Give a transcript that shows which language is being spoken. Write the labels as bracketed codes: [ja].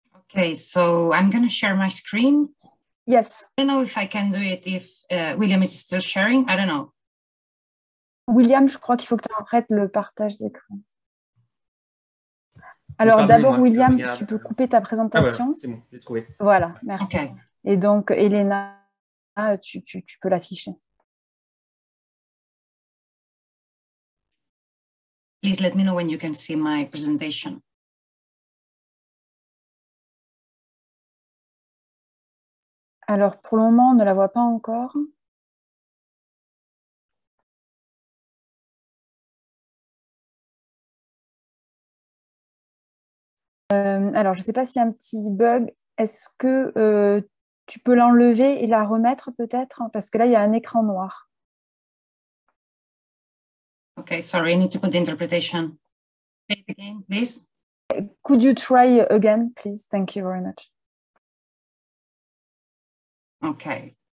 [en] Okay, so I'm going to share my screen. Yes. I don't know if I can do it if William is still sharing. I don't know. [fr] William, je crois qu'il faut que tu arrêtes le partage d'écran. Alors d'abord, William, tu peux couper ta présentation. Ah ouais, c'est bon, j'ai trouvé. Voilà, merci. Okay. Et donc, Elena, tu peux l'afficher. [en] Please let me know when you can see my presentation. [fr] Alors, pour le moment, on ne la voit pas encore. Alors, je ne sais pas s'il y a un petit bug. Est-ce que tu peux l'enlever et la remettre peut-être? Parce que là, il y a un écran noir. [en] Okay, sorry, I need to put the interpretation. Say it again, please. Could you try again, please? Thank you very much. Okay.